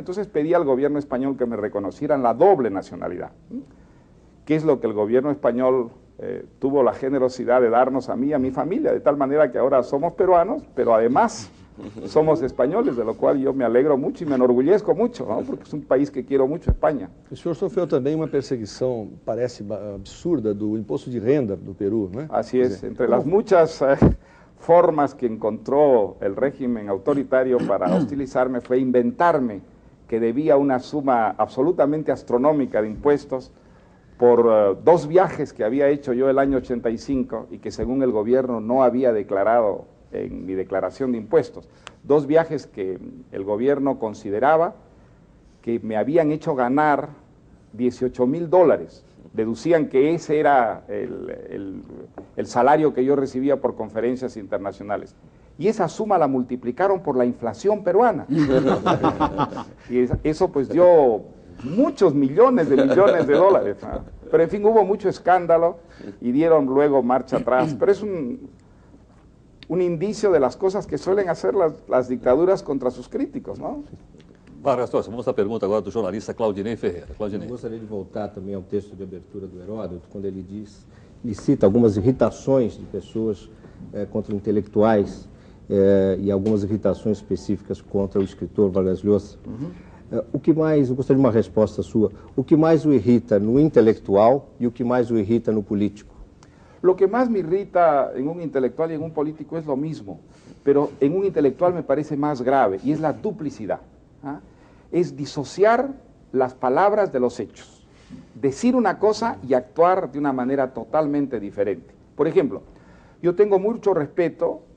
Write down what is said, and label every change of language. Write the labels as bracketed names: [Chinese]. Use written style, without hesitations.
[Spanish] Entonces pedí al gobierno español que me reconocieran la doble nacionalidad, que es lo que el gobierno español tuvo la generosidad de darnos a mí y a mi familia, de tal manera que ahora somos peruanos, pero además somos españoles, de lo cual yo me alegro mucho y me enorgullezco mucho, ¿no? Porque es un país que quiero mucho, España. [Portuguese] O senhor sofreu também uma perseguição, parece absurda, do imposto de renda do Peru, não é? [Spanish] Así es, entre las muchas formas que encontró el régimen autoritario para hostilizarme fue inventarme que debía una suma absolutamente astronómica de impuestos por 2 viajes que había hecho yo el año 85 y que según el gobierno no había declarado en mi declaración de impuestos. 2 viajes que el gobierno consideraba que me habían hecho ganar $18,000. Deducían que ese era el salario que yo recibía por conferencias internacionales. Y esa suma la multiplicaron por la inflación peruana. Y eso pues dio muchos millones de dólares. Pero en fin, hubo mucho escándalo y dieron luego marcha atrás. Pero es un indicio de las cosas que suelen hacer las dictaduras contra sus críticos, ¿no? [Portuguese] Vargas Llosa, vamos à pergunta agora do jornalista Claudinei Ferreira. Claudinei. Eu gostaria de voltar também ao texto de abertura do Heródoto, quando ele cita algumas irritações de pessoas contra intelectuais e algumas irritações específicas contra o escritor Vargas Llosa. O que mais, eu gostaria de uma resposta sua, o que mais o irrita no intelectual e o que mais o irrita no político? [Spanish] Lo que más me irrita en un intelectual y en un político es lo mismo, pero en un intelectual me parece más grave, y es la duplicidad. Es disociar las palabras de los hechos, decir una cosa y actuar de una manera totalmente diferente. Por ejemplo, yo tengo mucho respeto